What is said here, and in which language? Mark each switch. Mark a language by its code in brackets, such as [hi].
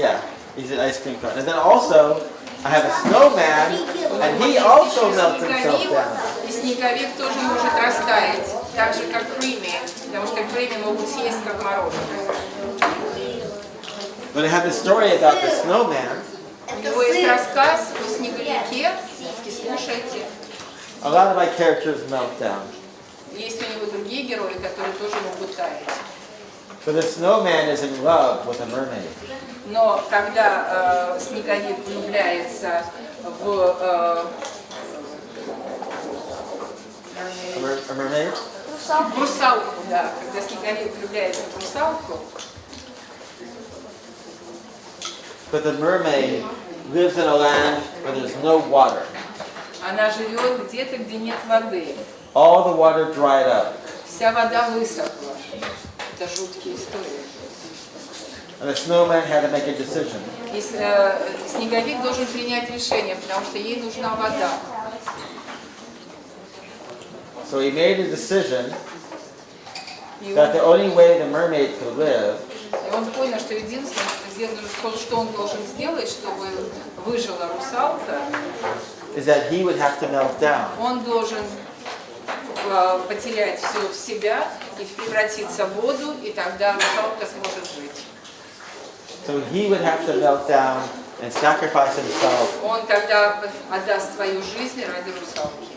[en] yeah, he's an ice cream cone. And then also, I have a snowman, and he also melts himself down. [ru] И снеговик тоже может растаять, так же как Крими, потому что Крими могут съесть как мороженое. [en] But I have a story about the snowman. [ru] У него есть рассказ о снеговике, слушайте. [en] A lot of my characters melt down. [ru] Есть у него другие герои, которые тоже могут таять. [en] So the snowman is in love with a mermaid. [ru] Но когда снеговик влюбляется в [en] A mermaid? [ru] русалку, да, когда снеговик влюбляется в русалку, [en] But the mermaid lives in a land where there's no water. [ru] она живет где-то, где нет воды. [en] All the water dried up. [ru] Вся вода высохла. Это жуткие истории. [en] And the snowman had to make a decision. [ru] И снеговик должен принять решение, потому что ей нужна вода. [en] So he made a decision [ru] И [en] that the only way the mermaid could live [ru] он понял, что единственное, что он должен сделать, чтобы выжила русалка, [en] is that he would have to melt down. [ru] он должен потерять все в себя и превратиться в воду, и тогда русалка сможет жить. [en] So he would have to melt down and sacrifice himself [ru] Он тогда отдаст свою жизнь ради русалки.